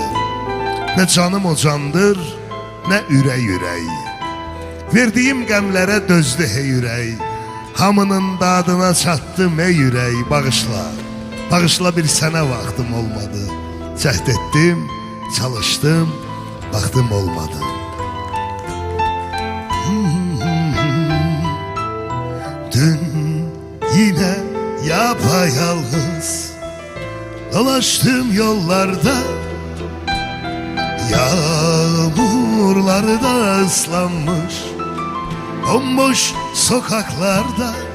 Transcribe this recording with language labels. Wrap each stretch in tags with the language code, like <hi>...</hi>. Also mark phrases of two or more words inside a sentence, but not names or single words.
<az>Nə canım o candır, nə ürək ürək. Verdiyim qəmlərə dözdü hey ürək. Hamının dadına çatdım ey ürək. Bağışla, bağışla bir sənə vaxtım olmadı. Cəhd etdim, çalışdım, baxdım olmadı.</az> <tr>Dün yine yapayalnız dolaştım yollarda, yağmurlarda ıslanmış bomboş sokaklarda.</tr>